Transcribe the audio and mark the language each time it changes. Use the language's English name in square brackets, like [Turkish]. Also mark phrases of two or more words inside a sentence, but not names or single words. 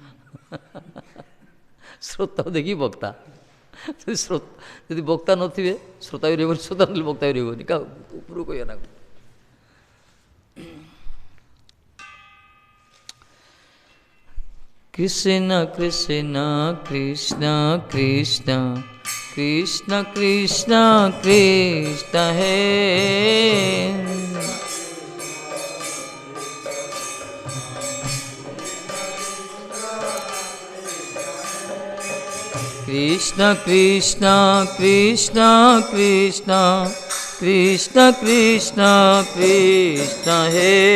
[Odia] ଶ୍ରୋତା ଦେଖି ବକ୍ତା, ଯଦି ବକ୍ତା ନଥିବେ ଶ୍ରୋତା ବି ରହିବନି, ଶ୍ରୋତା ନଥିଲେ ବକ୍ତା ବି ରହିବନି। କାହା ଉପରକୁ କହିବା ନା। କୃଷ୍ଣ କୃଷ୍ଣ କୃଷ୍ଣ କୃଷ୍ଣ [Bangla] কৃষ্ণ কৃষ্ণ কৃষ্ণ হে কৃষ্ণ কৃষ্ণ কৃষ্ণ কৃষ্ণ কৃষ্ণ কৃষ্ণ কৃষ্ণ হে